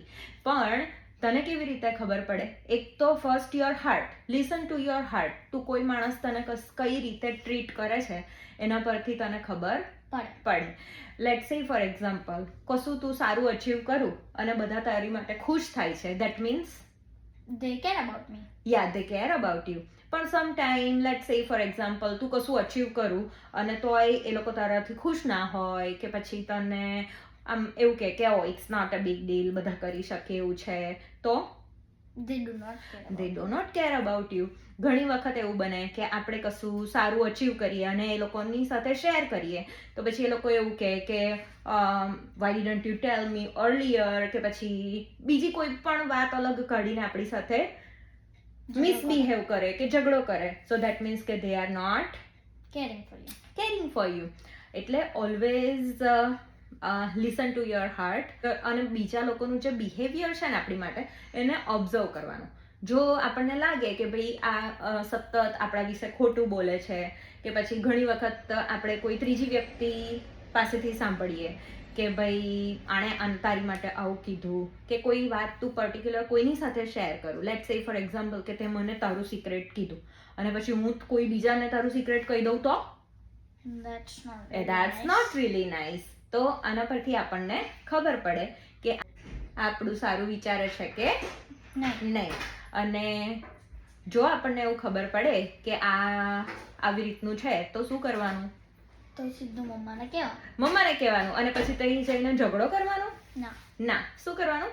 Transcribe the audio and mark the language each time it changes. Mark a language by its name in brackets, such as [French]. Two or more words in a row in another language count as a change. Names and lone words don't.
[Gujarati] પણ તને કેવી રીતે ખબર પડે? એક તો [English] first your heart, listen to your heart. [Gujarati] તું કોઈ માણસ તને કઈ રીતે ટ્રીટ કરે છે એના પરથી તને ખબર પડે. [English] let's say for example, [Gujarati] કશું તું સારું અચીવ કરું અને બધા તારી માટે ખુશ થાય છે, [English] that means they care about me. Yeah, they care about you. [Gujarati] પણ [English] some time let's say for example, [Gujarati] તું કશું અચીવ કરું અને તોય એ લોકો તારાથી ખુશ ના હોય, કે પછી તને આમ એવું કે [English] oh it's not a big deal, [Gujarati] બધા કરી શકે એવું છે, તો [English] they do not care about they do not care about you. [Gujarati] ઘણી વખત એવું બને કે આપણે કશું સારું અચીવ કરીએ અને એ લોકોની સાથે શેર કરીએ, તો પછી એ લોકો એવું કે [English] why didn't you tell me earlier, [Gujarati] કે પછી બીજી કોઈ પણ વાત અલગ કાઢીને આપણી સાથે મિસબિહેવ કરે કે ઝઘડો કરે. [English] so that means કે they are not caring for you. એટલે always listen to your heart. [Gujarati] અને બીજા લોકોનું જે બિહેવિયર છે ને આપણી માટે, એને ઓબ્ઝર્વ કરવાનું. જો આપણને લાગે કે ભાઈ આ સતત આપણા વિશે ખોટું બોલે છે, કે પછી ઘણી વખત આપણે કોઈ ત્રીજી વ્યક્તિ પાસેથી સાંભળીએ કે ભાઈ આણે તારી માટે આવું કીધું, કે કોઈ વાત તું પર્ટિક્યુલર કોઈની સાથે શેર કરું, [English] let's say for example [Gujarati] કે તે મને તારું સિક્રેટ કીધું અને પછી હું કોઈ બીજાને તારું સિક્રેટ કહી દઉં, તો [English] that's not really nice. [Gujarati] તો આના પરથી આપણને ખબર પડે કે આપણું સારું વિચારે છે કે નહીં. અને જો આપણને એવું ખબર પડે કે આ આવી રીતનું છે, તો શું કરવાનું? તો સીધું મમ્માને કહેવાનું. અને પછી ત્યાં જઈને ઝઘડો કરવાનો ના. શું કરવાનું?